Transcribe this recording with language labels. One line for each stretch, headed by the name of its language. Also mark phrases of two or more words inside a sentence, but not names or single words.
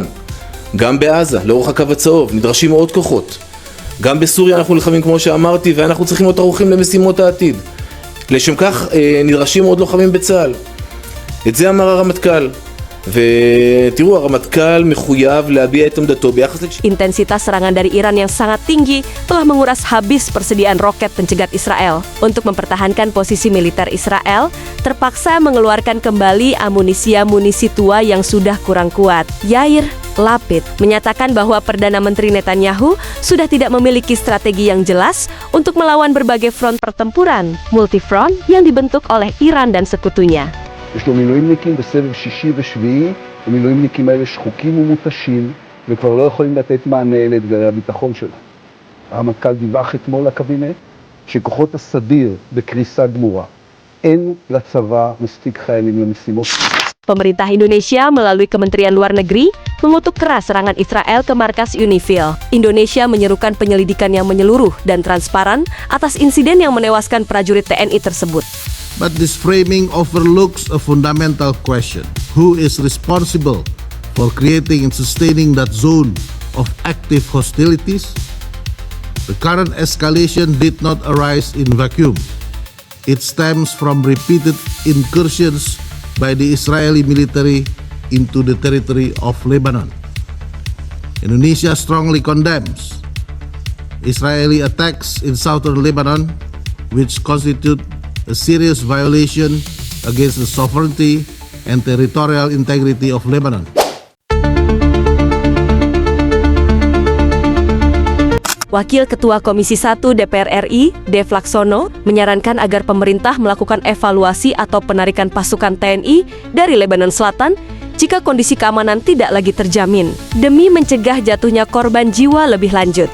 Hebrew: גם בעזה, לאורך הקו הצהוב, נדרשים עוד כוחות. גם בסוריה אנחנו נלחמים כמו שאמרתי, ואנחנו צריכים להיות ערוכים למשימות העתיד. לשם כך נדרשים עוד לוחמים בצה"ל. את זה אמר הרמטכ"ל. ותראו, הרמטכ"ל מחויב להביע את עמדתו ביחס לש...
Indonesian: Intensitas serangan dari Iran yang sangat tinggi telah menguras habis persediaan roket pencegat Israel. Untuk mempertahankan posisi militer Israel, terpaksa mengeluarkan kembali amunisi tua yang sudah kurang kuat. Yair Lapid menyatakan bahwa Perdana Menteri Netanyahu sudah tidak memiliki strategi yang jelas untuk melawan berbagai front pertempuran multifront yang dibentuk oleh Iran dan sekutunya.
Hebrew: יש לו מילואימניקים בסבב שישי ושביעי, המילואימניקים האלה שחוקים ומותשים, וכבר לא יכולים לתת מענה לאתגרי הביטחון שלה. הרמטכ"ל דיווח אתמול לקבינט שכוחות הסדיר בקריסה גמורה. אין לצבא מספיק חיילים למשימות.
Indonesian: Pemerintah Indonesia melalui Kementerian Luar Negeri mengutuk keras serangan Israel ke markas UNIFIL. Indonesia menyerukan penyelidikan yang menyeluruh dan transparan atas insiden yang menewaskan prajurit TNI tersebut.
English: But this framing overlooks a fundamental question. Who is responsible for creating and sustaining that zone of active hostilities? The current escalation did not arise in vacuum. It stems from repeated incursions by the Israeli military into the territory of Lebanon. Indonesia strongly condemns Israeli attacks in southern Lebanon, which constitute a serious violation against the sovereignty and territorial integrity of Lebanon.
Indonesian: Wakil Ketua Komisi 1 DPR RI, Dev Laksono, menyarankan agar pemerintah melakukan evaluasi atau penarikan pasukan TNI dari Lebanon Selatan jika kondisi keamanan tidak lagi terjamin, demi mencegah jatuhnya korban jiwa lebih lanjut.